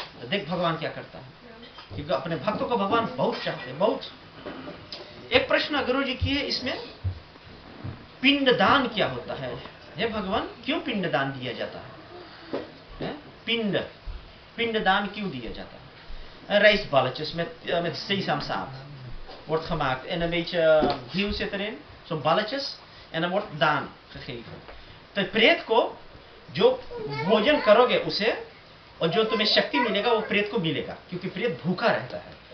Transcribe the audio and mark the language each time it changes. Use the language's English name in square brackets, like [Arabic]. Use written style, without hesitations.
[Hindi] देख भगवान क्या करता है, क्योंकि अपने भक्तों को भगवान बहुत चाहते हैं, बहुत। एक प्रश्न गुरु जी की है इसमें, पिंडदान क्या होता है? हे भगवान क्यों पिंडदान दिया जाता है? Pindadan क्यों दिया जाता है? [Dutch] Een rijstballetjes met sesamzaad wordt gemaakt en een beetje hiel zit erin, zo'n balletjes, en dan wordt daan gegeven. [Hindi] तो प्रेत को जो भोजन करोगे उसे, और जो तुम्हें शक्ति मिलेगा वो प्रेत को मिलेगा, क्योंकि प्रेत भूखा रहता है।